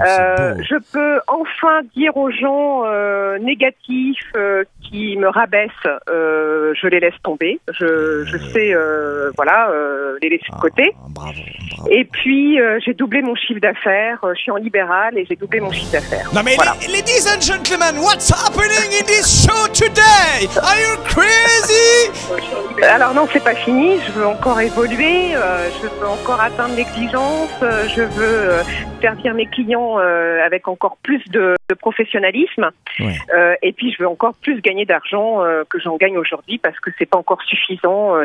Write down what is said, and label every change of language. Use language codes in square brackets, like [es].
[fr] Je peux enfin dire aux gens négatifs qui me rabaissent, je les laisse tomber. Je sais, les laisser de côté. Bravo. Et puis, j'ai doublé mon chiffre d'affaires. Je suis en libéral et j'ai doublé mon chiffre d'affaires. [en] Non mais, ladies and gentlemen, what's happening in this show today? Are you crazy? [fr] Alors non, c'est pas fini. Je veux encore évoluer. Je veux encore atteindre l'exigence. Je veux servir mes clients avec encore plus de professionnalisme. Ouais. Et puis, je veux encore plus gagner d'argent que j'en gagne aujourd'hui parce que c'est pas encore suffisant.